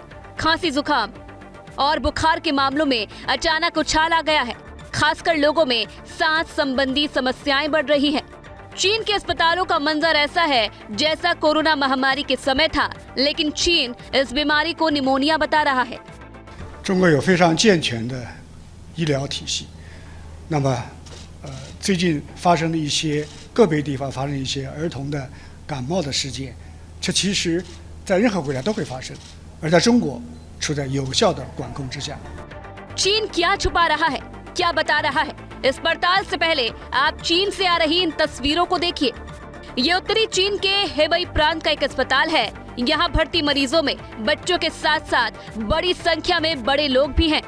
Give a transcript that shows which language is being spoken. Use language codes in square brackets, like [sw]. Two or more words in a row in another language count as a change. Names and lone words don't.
[hi] खांसी, जुकाम और बुखार के मामलों में अचानक उछाल आ गया है। खासकर लोगों में सांस संबंधी समस्याएं बढ़ रही हैं। चीन के अस्पतालों का मंजर ऐसा है जैसा कोरोना महामारी के समय था, लेकिन चीन इस बीमारी को निमोनिया बता रहा है। [zh] 中国有非常健全的医疗体系，那么最近发生的一些个别地方发生一些儿童的感冒的事件，这其实在任何国家都会发生，而在中国处在有效的管控之下。 [hi] चीन क्या छुपा रहा है, क्या बता रहा है? इस पड़ताल से पहले आप चीन से आ रही इन तस्वीरों को देखिए। ये उत्तरी चीन के हेबई प्रांत का एक अस्पताल है। यहाँ भर्ती मरीजों में बच्चों के साथ साथ बड़ी संख्या में बड़े लोग भी हैं।